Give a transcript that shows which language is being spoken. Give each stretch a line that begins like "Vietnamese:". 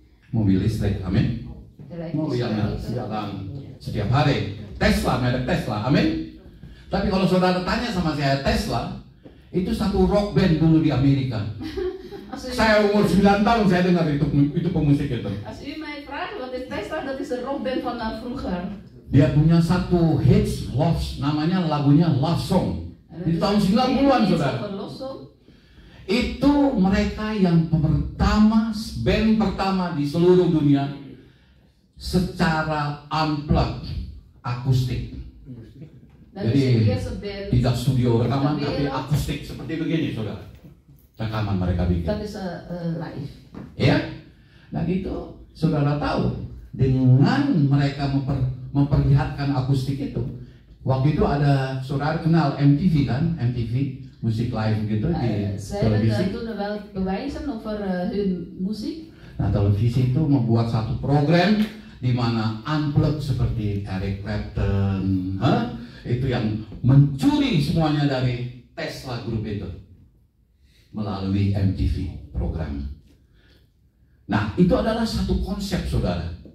Indonesian: Mobil listrik, amin. Mobil yang jalan setiap hari. Tesla, merek Tesla, amin. Tapi kalau saudara tanya sama saya, Tesla itu satu rock band dulu di Amerika. Saya umur 9 tahun saya dengar itu pemusik itu.
Dutch: Als u mij vraagt wat is Tesla, dat is de rockband van vroeger.
Indonesian: Dia punya satu hits love, namanya lagunya Love Song. Di tahun 90-an saudara. Itu mereka yang band pertama di seluruh dunia secara unplugged, akustik. Jadi tidak studio rekaman tapi akustik seperti begini saudara. Rekaman mereka bikin.
Dutch: Dat is live.
Indonesian: Ya, nah gitu saudara tahu dengan mereka memperlihatkan akustik itu. Waktu itu ada saudara kenal MTV kan, MTV musik live gitu di televisi.
Dutch: Toen wel bewijzen over hun muziek.
Indonesian: Nah televisi itu membuat satu program di mana unplugged seperti Eric Clapton, itu yang mencuri semuanya dari Tesla Group itu melalui MTV program. Nah itu adalah satu konsep saudara.